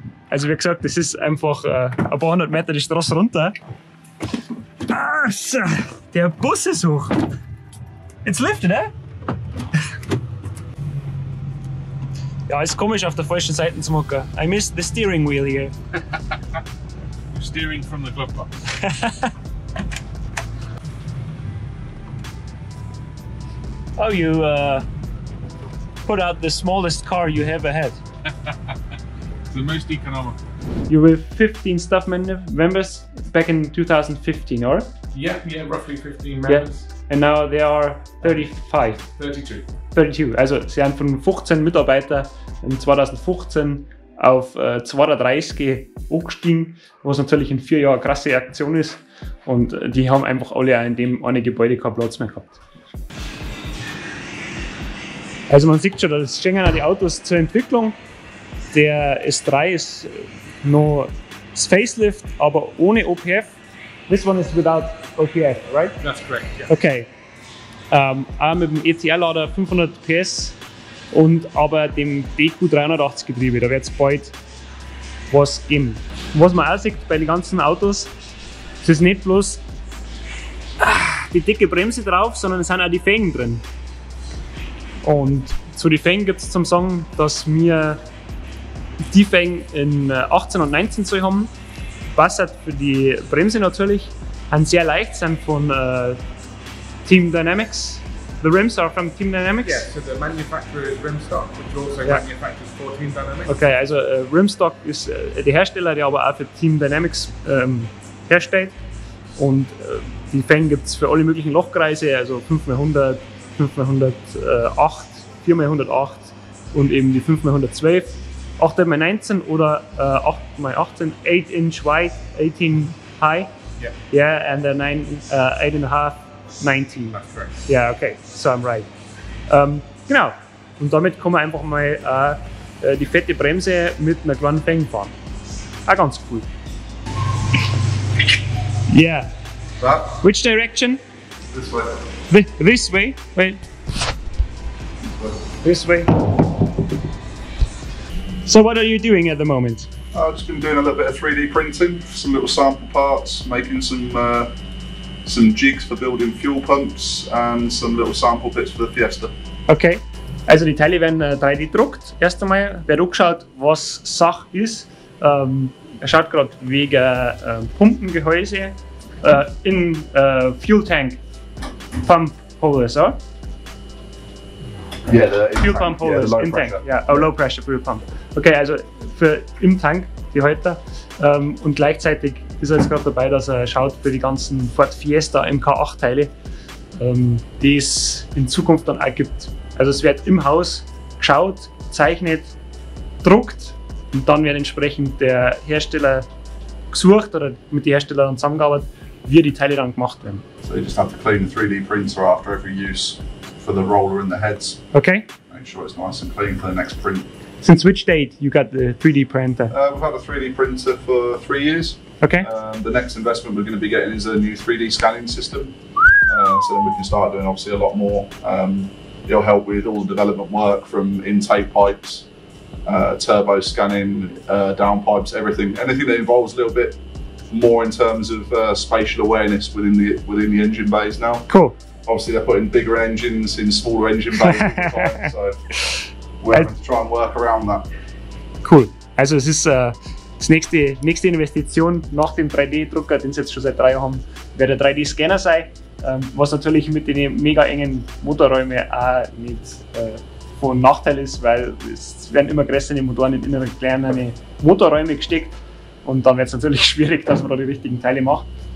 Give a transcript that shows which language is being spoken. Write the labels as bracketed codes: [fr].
[de] Also wie gesagt, das ist einfach ein paar hundert Meter die Straße runter. Ah, so, der Bus ist hoch. Jetzt liftet er. Ja, ist komisch auf der falschen Seite zu machen. [en] I missed the steering wheel here. You're steering from the glove box. Oh, you put out the smallest car you ever had. It's the most economical. You were 15 staff members back in 2015, or? Yeah, roughly 15 members. Yeah. And now they are 35. 32. 32. [de] Also sie haben von 15 Mitarbeitern in 2015 auf 32 angestiegen, was natürlich in 4 Jahren eine krasse Aktion ist. Und die haben einfach alle in dem einen Gebäude keinen Platz mehr gehabt. Also man sieht schon, da stehen auch die Autos zur Entwicklung. Der S3 ist noch das Facelift, aber ohne OPF. [en] This one is without OPF, right? That's correct, yeah. Okay. [de] Auch mit dem ECR-Lader 500 PS und aber dem DQ380 Getriebe. Da wird es bald was geben. Was man auch sieht bei den ganzen Autos, es ist nicht bloß die dicke Bremse drauf, sondern es sind auch die Felgen drin. Und zu den Felgen gibt es zum Sagen, dass wir die Felgen in 18 und 19 Zoll haben. Passend für die Bremse natürlich. Sind sehr leicht, sind von Team Dynamics. [en] The rims are from Team Dynamics? Yeah, so the manufacturer is Rimstock, which also manufactures for Team Dynamics. [de] Okay, also Rimstock ist der Hersteller, der aber auch für Team Dynamics herstellt. Und die Felgen gibt es für alle möglichen Lochkreise, also 5x100, 5x108, 4x108 und eben die 5x112, 8x19 oder 8x18, [en] 8-inch wide, 18 high. Yeah. Yeah, and then 8.5, 19. That's correct. Yeah, okay, so I'm right. [de] Genau, und damit kann man einfach mal die fette Bremse mit einer kleinen Felge fahren. Auch ganz cool. [en] Yeah. That? Which direction? This way. This way? Wait. This way. So what are you doing at the moment? I've just been doing a little bit of 3D printing, some little sample parts, making some jigs for building fuel pumps and some little sample bits for the Fiesta. [de] Okay, also die Teile werden 3D gedruckt. Erst einmal wird angeschaut, was Sache ist. Er schaut gerade wegen Pumpengehäuse in Fuel Tank Pump Holders, or? [en] Yeah, the Fuel Pump Holders, low [de] im Tank. [en] pressure. Ja, Low Pressure Fuel Pump. [de] Okay, also für im Tank die Halter. Und gleichzeitig ist er jetzt gerade dabei, dass er schaut für die ganzen Ford Fiesta MK8 Teile, die es in Zukunft dann auch gibt. Also es wird im Haus geschaut, gezeichnet, druckt und dann wird entsprechend der Hersteller gesucht oder mit den Herstellern zusammengearbeitet, wie die Teile dann gemacht werden. [en] So you just have to clean the 3D printer after every use for the roller and the heads. Okay. Make sure it's nice and clean for the next print. Since which date you got the 3D printer? We've had a 3D printer for 3 years. Okay. The next investment we're going to be getting is a new 3D scanning system. So then we can start doing obviously a lot more. It'll help with all the development work from intake pipes, turbo scanning, downpipes, everything. Anything that involves a little bit more in terms of spatial awareness within the engine bays now. Cool. Obviously they're putting bigger engines in smaller engine bays all the time, so we're having to try and work around that. Cool. [de] Also es ist das nächste Investition nach dem 3D-Drucker, den sie jetzt schon seit 3 Jahren haben, wird der 3D-Scanner sein, was natürlich mit den mega engen Motorräumen auch nicht von Nachteil ist, weil es werden immer größere Motoren in innere kleine Motorräume gesteckt und dann wird es natürlich schwierig, dass man da die richtigen Teile macht.